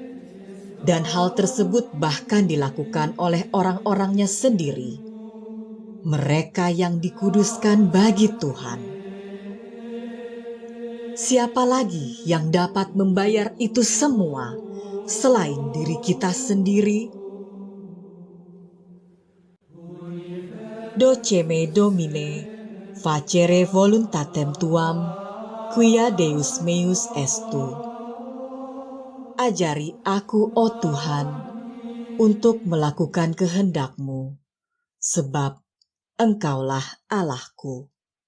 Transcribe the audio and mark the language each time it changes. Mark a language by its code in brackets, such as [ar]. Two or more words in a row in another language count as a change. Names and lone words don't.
[id] Dan hal tersebut bahkan dilakukan oleh orang-orangnya sendiri. mereka yang dikuduskan bagi Tuhan. Siapa lagi yang dapat membayar itu semua selain diri kita sendiri? [la] Doceme Domine, facere voluntatem tuam, quia Deus meus estu. [id] Ajari aku, oh Tuhan, untuk melakukan kehendak-Mu, sebab Engkaulah Allahku.